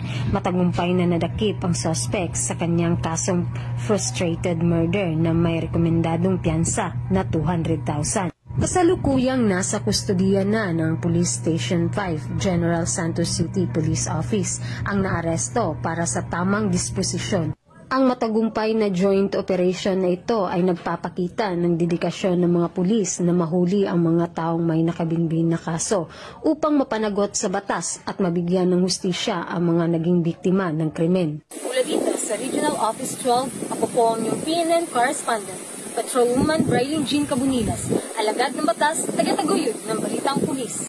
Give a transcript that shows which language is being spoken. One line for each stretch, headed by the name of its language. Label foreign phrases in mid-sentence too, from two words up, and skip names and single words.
Filipino: Matagumpay na nadakip ang suspect sa kanyang kasong
English: frustrated murder
Filipino: na may rekomendadong piyansa na 200,000. Kasalukuyang nasa kustodiya na ng Police Station 5, General Santos City Police Office ang naaresto para sa tamang disposisyon. Ang matagumpay na
English: joint operation
Filipino: na ito ay nagpapakita ng dedikasyon ng mga pulis na mahuli ang mga taong may nakabinbin na kaso upang mapanagot sa batas at mabigyan ng hustisya ang mga naging biktima ng krimen. Mula dito sa Regional Office 12, ako po ang inyong PNN correspondent, Patrolwoman Brylin Jean Cabonilas, alagad ng batas, taga-taguyod ng Balitang Pulis.